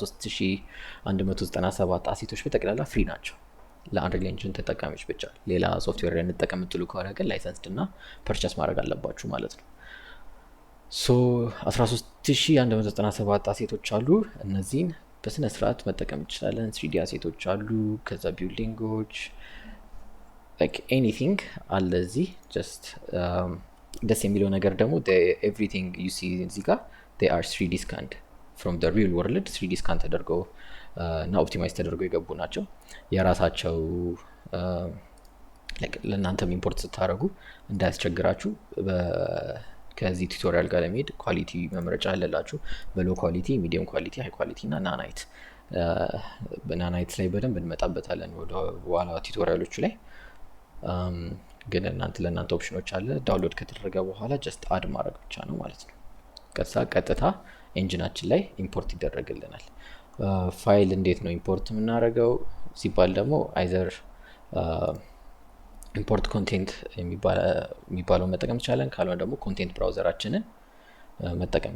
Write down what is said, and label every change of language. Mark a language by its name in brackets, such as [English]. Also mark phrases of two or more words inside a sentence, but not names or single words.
[Amharic] 13197 አሴቶች በጠቅላላ ፍሪ ናቸው። ለአንሪል ኤንጂን ተጠቃሚዎች ብቻ። ሌላ ሶፍትዌር እንጠቀም የምትሉ ከሆነ ግን ላይሰንስድ እና ፐርቸስ ማድረግ አለባችሁ ማለት ነው። ሶ 13197 አሴቶች አሉ። እነዚህን በስነ ስርዓት መጠቀም እንችላለን። 3D አሴቶች አሉ። ከዛ ቢልዲንጎች [English] like anything [Amharic] አለ እዚህ። ጀስት ደስ የሚለው ነገር ደግሞ [English] everything you see [Amharic] እዚህ ጋር [English] they are 3D scanned from the real world [Amharic] 3D scan ተደርገው እና ኦፕቲማይዝ ተደርገው የገቡ ናቸው። የራሳቸው ለእናንተም ኢምፖርት ስታደርጉ እንዳያስቸግራችሁ ከዚህ ቱቶሪያል ጋር ለመሄድ ኳሊቲ መምረጫ አለላችሁ። [English] low quality፣ medium quality፣ [Amharic] ሃይ ኳሊቲ እና ናናይት። በናናይት ላይ በደንብ እንመጣበታለን ወደ በኋላ ቱቶሪያሎቹ ላይ። ግን ለእናንተ ኦፕሽኖች አለ። ዳውንሎድ ከተደረገ በኋላ [English] just add [Amharic] ማድረግ ብቻ ነው ማለት ነው። ቀጥታ ኤንጂናችን ላይ ኢምፖርት ይደረግልናል። ፋይል እንዴት ነው ኢምፖርት የምናደርገው ሲባል ደግሞ [English] either import content [Amharic] የሚባለው መጠቀም ይቻላል። ካልሆነ ደግሞ [English] content browser [Amharic] መጠቀም